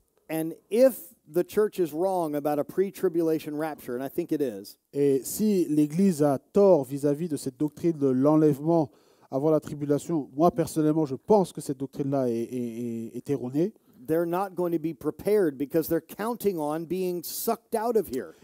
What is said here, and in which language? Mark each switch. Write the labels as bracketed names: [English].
[English] And if the church is wrong about a pre-tribulation rapture, and I think it is, [French] Et si l'Église a tort vis-à-vis de cette doctrine de l'enlèvement avant la tribulation, moi personnellement, je pense que cette doctrine-là est erronée. [English] they're not going to be prepared because they're counting on being sucked out of here.